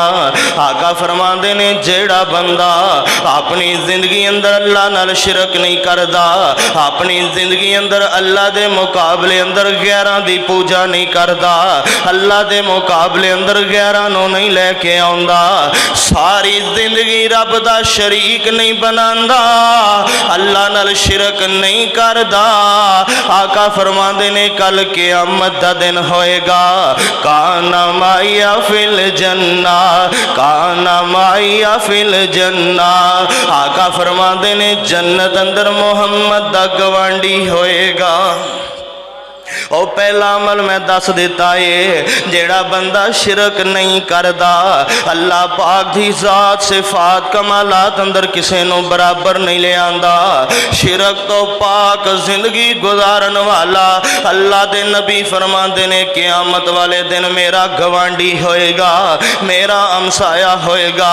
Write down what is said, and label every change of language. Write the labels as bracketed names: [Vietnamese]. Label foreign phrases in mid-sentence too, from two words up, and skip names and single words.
[Punjabi] آقا فرماندے نے جیہڑا بندہ اپنی زندگی اندر اللہ نال شرک نہیں کردا، اپنی زندگی اندر اللہ دے مقابلے اندر غیراں دی پوجا نہیں کردا، اللہ دے مقابلے اندر غیراں نوں نہیں لیکے آؤندا، ساری زندگی رب دا شریک نہیں بناندا، اللہ نال شرک نہیں کردا. آقا فرماندے نے کل قیامت دا دن ہوئیگا, [Arabic] كان معي في الجنة، كان معي في الجنة. [Punjabi] آقا فرماندے نے جنت اندر محمد دا گوانڈی ہوئیگا. اور پہلا عمل میں دس دتا ہے، جیہڑا بندہ شرک نہیں کردا، اللہ پاک دی ذات صفات کمالات اندر کسے نو برابر نہیں لے آندا، شرک تو پاک زندگی گزارن والا اللہ دے نبی فرماندے نے قیامت والے دن میرا گوانڈی ہوئیگا، میرا ہمسایہ ہوئیگا.